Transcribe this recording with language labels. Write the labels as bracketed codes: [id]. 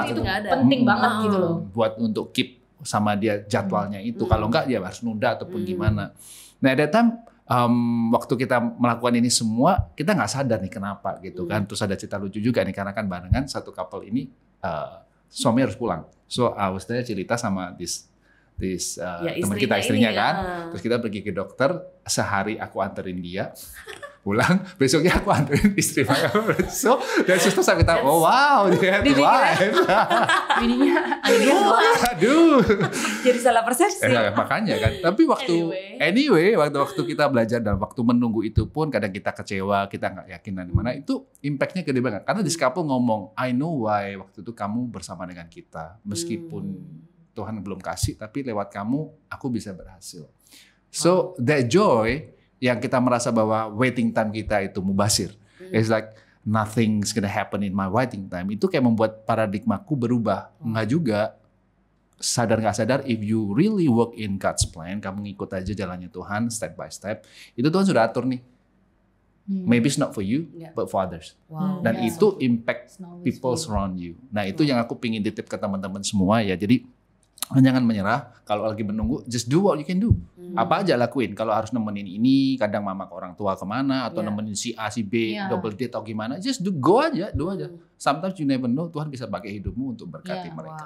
[id] Itu penting banget gitu loh. Buat untuk keep sama dia jadwalnya itu. Kalau enggak dia harus nunda ataupun gimana. Nah, [en] at that time [id] waktu kita melakukan ini semua, kita nggak sadar nih kenapa gitu kan. Terus ada cerita lucu juga nih karena kan barengan satu couple ini suami harus pulang. [en] So I was there [id] cerita sama teman kita istrinya kan. Terus kita pergi ke dokter, sehari aku anterin dia pulang, besoknya aku anterin istri saya. So dan suster saya kata, oh wow, dia Bininya aduh. Jadi salah persepsi. Makanya kan. Tapi anyway, waktu kita belajar dan waktu menunggu itu pun kadang kita kecewa, kita nggak yakin dan mana itu impactnya gede banget. Karena di couple ngomong, [en] I know why [id] waktu itu kamu bersama dengan kita, meskipun Tuhan belum kasih, tapi lewat kamu aku bisa berhasil. [en] So that joy [id] yang kita merasa bahwa [en] waiting time [id] kita itu mubasir. [en] It's like nothing's gonna happen in my waiting time. [id] Itu kayak membuat paradigmaku berubah. Enggak juga. Sadar nggak sadar, [en] if you really work in God's plan, [id] kamu ngikut aja jalannya Tuhan step by step, itu Tuhan sudah atur nih. [en] Maybe it's not for you, but for others. [id] Dan itu [en] impact people surround you. [id] Nah, itu yang aku pingin titip ke teman-teman semua ya. Jadi jangan menyerah. Kalau lagi menunggu, [en] just do what you can do. [id] Apa aja lakuin. Kalau harus nemenin ini, kadang mama ke orang tua kemana, atau nemenin si A, si B, double date atau gimana, [en] just go [id] aja, do aja. [en] Sometimes you never know, [id] Tuhan bisa pakai hidupmu untuk berkati mereka.